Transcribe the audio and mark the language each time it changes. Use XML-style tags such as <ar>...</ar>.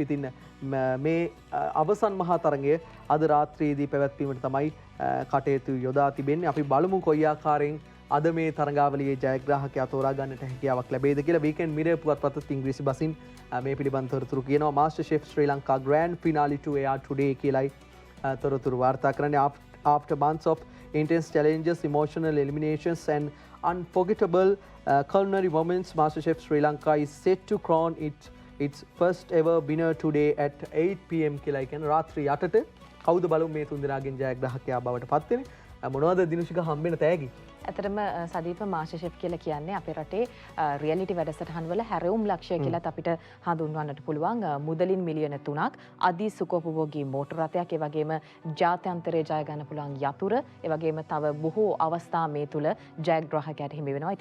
<si>ඉතින් මේ අවසන් මහා තරගය අද රාත්‍රියේදී පැවැත්වීමට තමයි කටයුතු යොදා තිබෙන්නේ. අපි බලමු කොයි ආකාරයෙන් අද මේ තරඟාවලියේ ජයග්‍රාහකයා තෝරා ගන්නට හැකියාවක් ලැබෙයිද කියලා. වීකෙන්ඩ් මිරර් පුවත්පතත් ඉංග්‍රීසි බසින් මේ පිළිබඳ තොරතුරු කියනවා. Master chef Sri Lanka grand ෆිනාලි</si> <en>to air today</en> <si>කියලායි තොරතුරු වාර්තා කරන්නේ.</si> <en>After months of intense challenges, emotional eliminations and unforgettable culinary moments, MasterChef Sri Lanka is set to crown its first ever winner today at 8 PM</en> <si>කියලා කියන්නේ රාත්‍රී 8ට කවුද බලමු මේ තුන් දෙනාගෙන් ජයග්‍රාහකයා බවට පත් වෙන්නේ. මොනවද දිනුෂික හම්බෙන තෑගි? ඇතරම සදීප මාස්ටර් ෂෙෆ් කියලා කියන්නේ අපේ රටේ රියැලිටි වැඩසටහන් වල හැරවුම් ලක්ෂය කියලාත් අපිට හඳුන්වන්නට පුළුවන්. මුදලින් මිලියන 3ක්, අධි සුඛෝපභෝගී මෝටර රථයක්, ඒ වගේම ජාත්‍යන්තරයේ ජය ගන්න පුළුවන් යතුර, ඒ වගේම තව බොහෝ අවස්ථා මේ තුල ජයග්‍රාහකයාට හිමි වෙනවා.</si>